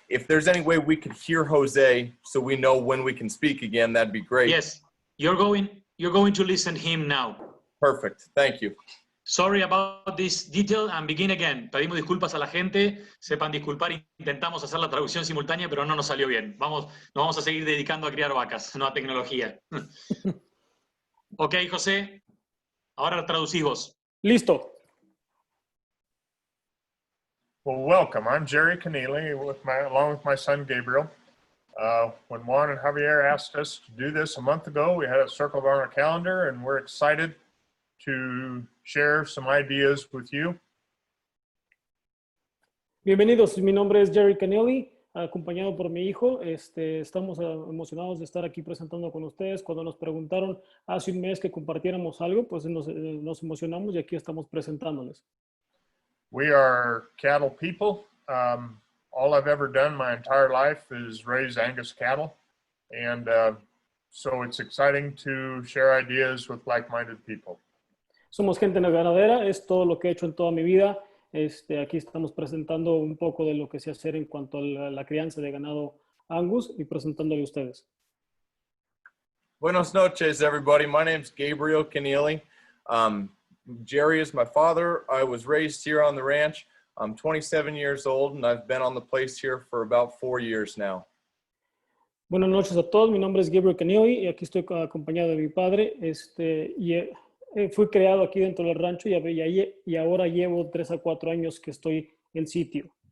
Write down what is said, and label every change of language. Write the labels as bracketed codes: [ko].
[en] If there's any way we could hear Jose so we know when we can speak again, that'd be great. Yes, you're going to listen him now. Perfect. Thank you. Sorry about this detail and begin again. [es] Pedimos disculpas a la gente, sepan disculpar, intentamos hacer la traducción simultánea, pero no nos salió bien. Nos vamos a seguir dedicando a criar vacas, no a tecnología. Ok, José, ahora traducís vos. Listo. [en] Well, welcome. I'm Jerry Connealy along with my son Gabriel. When Juan and Javier asked us to do this a month ago, we had it circled on our calendar, and we're excited to share some ideas with you. [es] Bienvenidos, mi nombre es Jerry Connealy, acompañado por mi hijo. Estamos emocionados de estar aquí presentando con ustedes. Cuando nos preguntaron hace un mes que compartiéramos algo, pues nos emocionamos y aquí estamos presentándoles. [en] We are cattle people. All I've ever done my entire life is raise Angus cattle. And so it's exciting to share ideas with like-minded people. [es] Somos gente ganadera, es todo lo que he hecho en toda mi vida. Aquí estamos presentando un poco de lo que sé hacer en cuanto a la crianza de ganado Angus y presentándole a ustedes. Buenas noches, [en] everybody. My name's Gabriel Connealy. Jerry is my father. I was raised here on the ranch. I'm 27 years old, and I've been on the place here for about 4 years now. [es] Buenas noches a todos. Mi nombre es Gabriel Connealy y aquí estoy acompañado de mi padre. Fui creado aquí dentro del rancho y ahora llevo 3 a 4 años que estoy en sitio.